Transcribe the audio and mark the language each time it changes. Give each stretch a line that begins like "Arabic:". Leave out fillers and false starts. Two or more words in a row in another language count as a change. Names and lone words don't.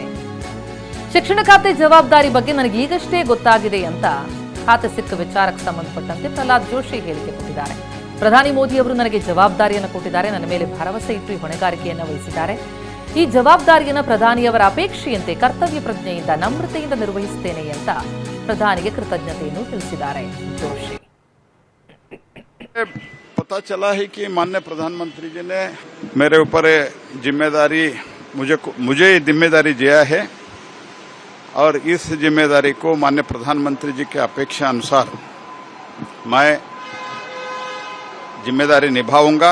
Kannada: ಶಿಕ್ಷಣ ಖಾತೆ ಜವಾಬ್ದಾರಿ ಬಗ್ಗೆ ನನಗೆ ಈಗಷ್ಟೇ ಗೊತ್ತಾಗಿದೆ ಅಂತ ಖಾತೆ ಸಿಕ್ಕ ವಿಚಾರಕ್ಕೆ ಸಂಬಂಧಪಟ್ಟಂತೆ ಪ್ರಹ್ಲಾದ್ ಜೋಶಿ ಹೇಳಿಕೆ ಕೊಟ್ಟಿದ್ದಾರೆ. ಪ್ರಧಾನಿ ಮೋದಿ ಅವರು ನನಗೆ ಜವಾಬ್ದಾರಿಯನ್ನು ಕೊಟ್ಟಿದ್ದಾರೆ, ನನ್ನ ಮೇಲೆ ಭರವಸೆ ಇಟ್ಟು ಈ ಹೊಣೆಗಾರಿಕೆಯನ್ನು ವಹಿಸಿದ್ದಾರೆ. ಈ ಜವಾಬ್ದಾರಿಯನ್ನು ಪ್ರಧಾನಿಯವರ ಅಪೇಕ್ಷೆಯಂತೆ ಕರ್ತವ್ಯ ಪ್ರಜ್ಞೆಯಿಂದ, ನಮ್ರತೆಯಿಂದ ನಿರ್ವಹಿಸುತ್ತೇನೆ ಅಂತ ಪ್ರಧಾನಿಗೆ ಕೃತಜ್ಞತೆಯನ್ನು ತಿಳಿಸಿದ್ದಾರೆ ಜೋಶಿ.
Hindi: पता चला है कि माननीय प्रधानमंत्री जी ने मेरे ऊपर जिम्मेदारी मुझे जिम्मेदारी दिया है और इस जिम्मेदारी को माननीय प्रधानमंत्री जी के अपेक्षा अनुसार मैं जिम्मेदारी निभाऊंगा.